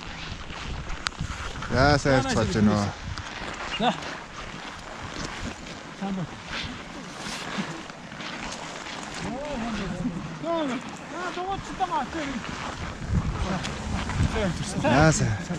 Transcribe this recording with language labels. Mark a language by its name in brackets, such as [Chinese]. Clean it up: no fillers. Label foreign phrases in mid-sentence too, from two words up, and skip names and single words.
[Mongolian] За сайн цааж гэнэ. [Korean] 자. 한번. 야, 저거 치다가 왔지. [Mongolian] За сайн.